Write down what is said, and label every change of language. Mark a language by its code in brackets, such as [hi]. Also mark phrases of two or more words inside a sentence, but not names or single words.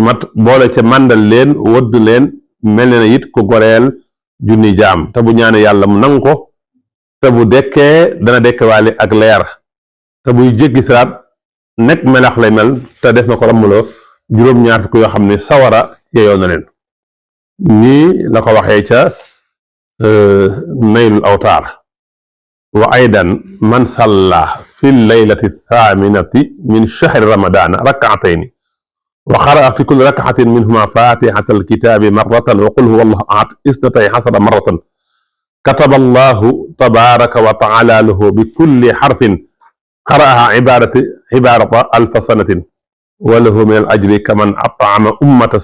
[wo] mat boole ca màndal leen wodd leen mel ne it ku goreel junni jaam te bu ñaane yàlla mu nangu ko te bu dekkee dana dekkewaale ak leer te buy jéggi siraat nekk melax lay mel te def na ko rammuloo juróom-ñaar fukki yoo xam ne sawara yeyoo na leen nii la ko waxee ca [ar] نيل الأوطار وأيضا من صلى في ليلة ثامنة من شهر رمضان ركعتين وقرأ في كل ركعة منهما فاتحة الكتاب مرة وقل هو الله أحد اثنتي عشرة مرة كتب الله تبارك وتعالى له بكل حرف قرأها عبادة ألف سنة وله من الأجر كمن أطعم أمة